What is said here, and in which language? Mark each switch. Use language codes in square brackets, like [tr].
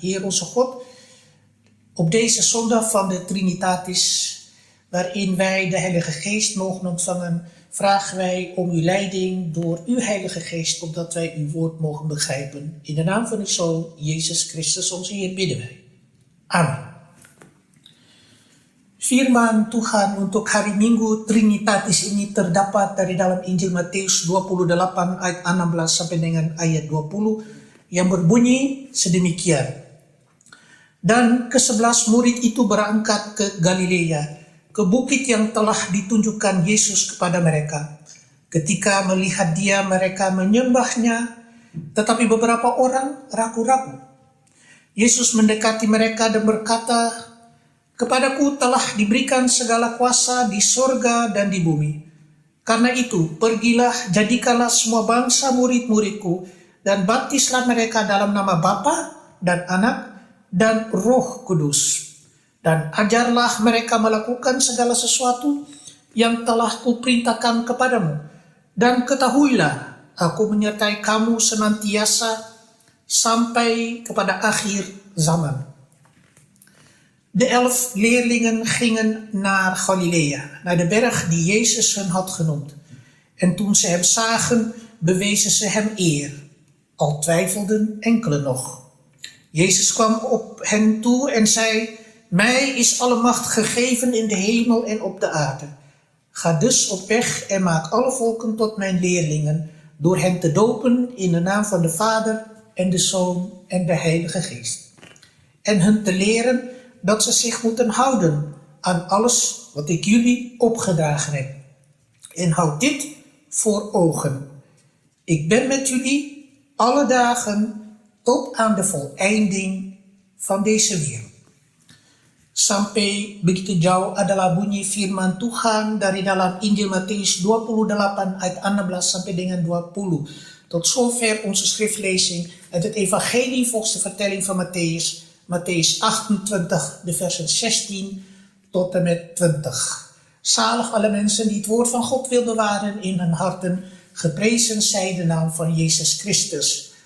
[nl] Heer onze God, op deze zondag van de Trinitatis, waarin wij de Heilige Geest mogen ontvangen, vragen wij om uw leiding door uw Heilige Geest, opdat wij uw woord mogen begrijpen. In de naam van uw Zoon, Jezus Christus, onze Heer, bidden wij. [id] Amin. Firman Tuhan untuk hari Minggu Trinitatis ini terdapat dari dalam Injil Matius 28 ayat 16 sampai dengan ayat 20 yang berbunyi sedemikian. Dan ke-11 murid itu berangkat ke Galilea, ke bukit yang telah ditunjukkan Yesus kepada mereka. Ketika melihat dia, mereka menyembahnya, tetapi beberapa orang ragu-ragu. Yesus mendekati mereka dan berkata, "Kepadaku telah diberikan segala kuasa di sorga dan di bumi. Karena itu, pergilah, jadikanlah semua bangsa murid-muridku, dan baptislah mereka dalam nama Bapa dan Anak dan Roh Kudus. Dan ajarlah mereka melakukan segala sesuatu yang telah kuperintahkan kepadamu. Dan ketahuilah, aku menyertai kamu senantiasa sampai kepada akhir zaman." [nl] De 11 leerlingen gingen naar Galilea, naar de berg die Jezus hun had genoemd. En toen ze hem zagen, bewezen ze hem eer. Al twijfelden enkelen nog. Jezus kwam op hen toe en zei, "Mij is alle macht gegeven in de hemel en op de aarde. Ga dus op weg en maak alle volken tot mijn leerlingen, door hen te dopen in de naam van de Vader en de Zoon en de Heilige Geest. En hen te leren dat ze zich moeten houden aan alles wat ik jullie opgedragen heb. En houd dit voor ogen. Ik ben met jullie alle dagen tot aan de voleinding van deze wereld." [id] Sampai begitu jauh adalah bunyi firman Tuhan dari dalam Injil Matius 28 ayat 16 sampai dengan 20. [nl] Tot zover onze schriftlezing uit het evangelie volgens de vertelling van Matthäus. Matthäus 28, de versen 16 tot en met 20. Zalig alle mensen die het woord van God wil bewaren in hun harten. Geprezen zij de naam van Yesus Christus.